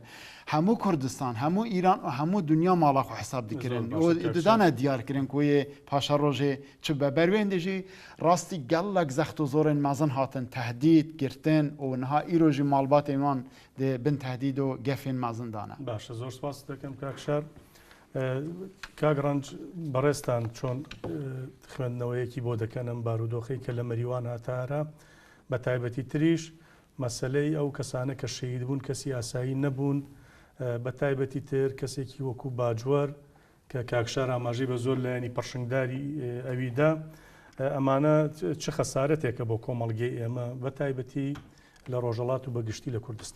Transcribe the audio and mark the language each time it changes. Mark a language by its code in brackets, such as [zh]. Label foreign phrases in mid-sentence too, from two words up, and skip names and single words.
[ku] Hemû Kurdistan, hemû İran û hemû dunya mala xwe hesab dikirin. û didane diyar kirin ku yê paşa rojê çi be berwên de jî rastî gelek zext û zorên mezin hatin tehdît girtin û niha îro jî malbatên wan di bin tehdîd û gefên mezin dane. Baş zor spas dikim kakşar. [ckb] کاگڕنج بەڕێستان چۆن خوێندنەوەیەکی بۆ دەکەنم بارودۆخی کە لە مەریوان هاتارە بە تایبەتی تریش مەسلەی ئەو کەسانە کە شەهید بوون کەسی ئاسایی نەبوون بە تایبەتی تر کەسێکی وەکو باجوەر کە کاکشار ئاماژەی بە زۆر لایەنی پەرشنگداری ئەویدا ئەمانە چ خەسارەتێکە بۆ کۆمەڵگەی ئێمە بە تایبەتی لە ڕۆژەڵات و بەگشتی لە کوردستان.